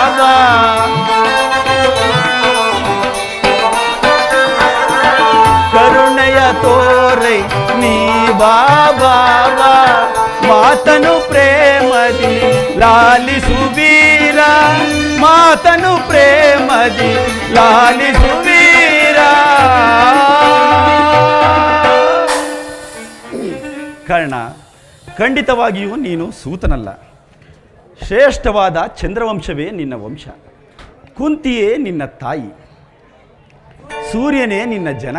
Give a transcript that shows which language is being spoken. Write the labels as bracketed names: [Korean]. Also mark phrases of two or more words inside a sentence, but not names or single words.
[Kannada] ಕರುಣೆಯ ತೋರೆ ನೀ ಬಾಬಾ. ಮಾತನು ಪ್ರೇಮದಿ ಲಾಲಿಸುವೀರ. ಮಾತನು ಪ್ರೇಮದಿ ಲಾಲಿಸುವೀರ. ಕರ್ಣ, ಖಂಡಿತವಾಗಿಯೂ ನೀನು ಸೂತನಲ್ಲ. ಶ್ರೇಷ್ಠವಾದ ಚಂದ್ರವಂಶವೇ ನಿನ್ನ ವಂಶ. ಕುಂತಿಯೇ ನಿನ್ನ ತಾಯಿ. ಸೂರ್ಯನೇ ನಿನ್ನ ಜನಕ.